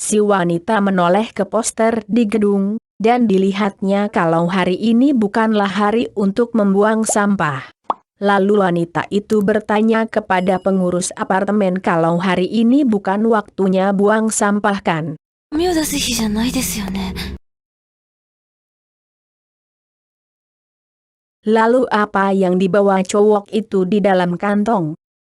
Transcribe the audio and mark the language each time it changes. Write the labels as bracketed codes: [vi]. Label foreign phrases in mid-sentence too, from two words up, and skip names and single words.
[id] Si wanita menoleh ke poster di gedung, dan dilihatnya kalau hari ini bukanlah hari untuk membuang sampah. Lalu wanita itu bertanya kepada pengurus apartemen kalau hari ini bukan waktunya buang sampah kan. [ja] ゴミを出す日じゃないですよね。 [id] Lalu apa yang dibawa cowok itu di dalam kantong?